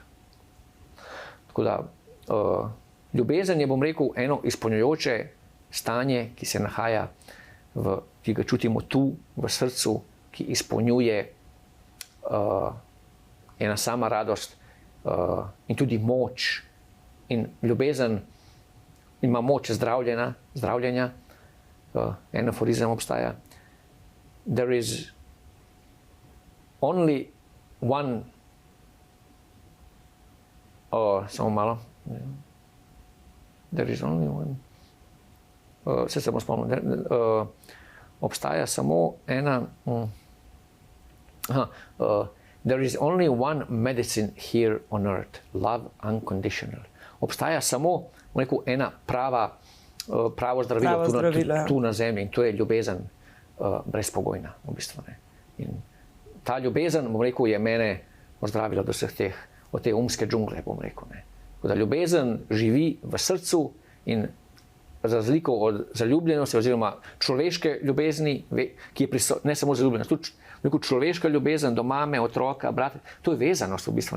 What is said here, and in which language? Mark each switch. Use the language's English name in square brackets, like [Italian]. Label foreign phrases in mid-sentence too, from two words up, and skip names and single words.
[Slovenian] Tako da, ljubezen je, bom rekel, eno izpolnjujoče stanje, ki se nahaja, ki ga čutimo tu, v srcu, ki izpolnjuje ena sama radost in tudi moč. In ljubezen ima moč zdravljenja. En aforizem obstaja. [English] There is only one [Slovenian] samo malo. [English] There is only one. [Slovenian] Se bom spomnil. Obstaja samo ena. [English] There is only one medicine here on earth. Love unconditional. [Slovenian] Obstaja samo ena pravo zdravilo tu na zemlji in to je ljubezen brezpogojna. V bistvu, ne. In ta ljubezen, bom rekel, je mene ozdravila do vseh od te umske džungle, bom rekel. Ne. Da ljubezen živi v srcu in za razliko od zaljubljenosti oziroma človeške ljubezni, ki je ne samo zaljubljenost, tudi človeška ljubezen do mame, otroka, brata, to je vezanost v bistvu.